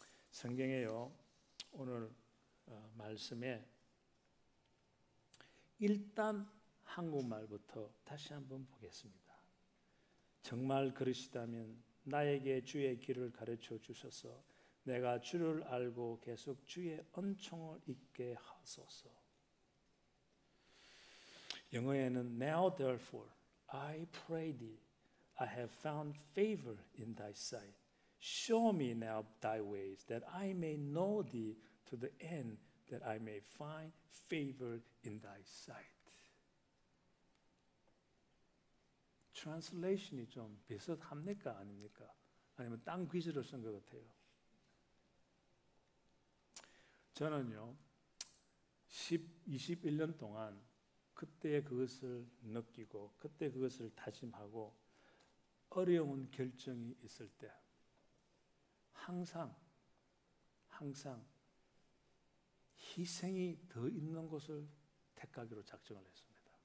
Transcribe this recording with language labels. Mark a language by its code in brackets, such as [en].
[ko] 성경에요, 오늘 말씀에 일단 한국말부터 다시 한번 보겠습니다. 정말 그러시다면 나에게 주의 길을 가르쳐 주셔서 내가 주를 알고 계속 주의 은총을 잊게 하소서. 영어에는 [en] Now therefore I pray thee I have found favor in thy sight. Show me now thy ways that I may know thee to the end that I may find favor in thy sight. [ko] 트랜슬레이션이 좀 비슷합니까? 아닙니까? 아니면 딴 귀지를 쓴 것 같아요. 저는요 21년 동안 그때 그것을 느끼고 그때 그것을 다짐하고 어려운 결정이 있을 때 항상 희생이 더 있는 것을 택하기로 작정을 했습니다.